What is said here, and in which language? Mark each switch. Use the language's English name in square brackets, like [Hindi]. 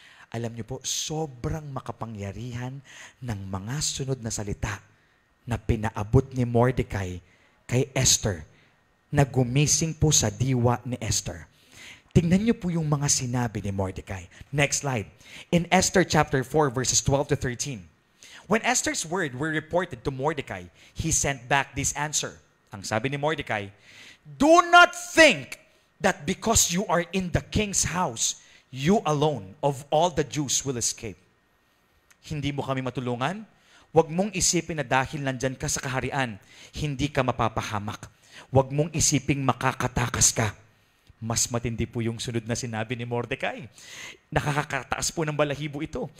[Filipino] Alam niyo po, sobrang makapangyarihan ng mga sunod na salita na pinaabot ni Mordecai kay Esther, na gumising po sa diwa ni Esther. Tingnan niyo po yung mga sinabi ni Mordecai. [English] Next slide. In Esther chapter 4, verses 12 to 13. When Esther's word were reported to Mordecai, he sent back this answer. [Filipino] Ang sabi ni Mordecai, [English] "Do not think that because you are in the king's house, you alone of all the Jews will escape." [Filipino] Hindi mo kami matulungan? Huwag mong isipin na dahil nandyan ka sa kaharian, hindi ka mapapahamak. Huwag mong isiping makakatakas ka. Mas matindi po yung sunod na sinabi ni Mordecai. Nakakataas po ng balahibo ito.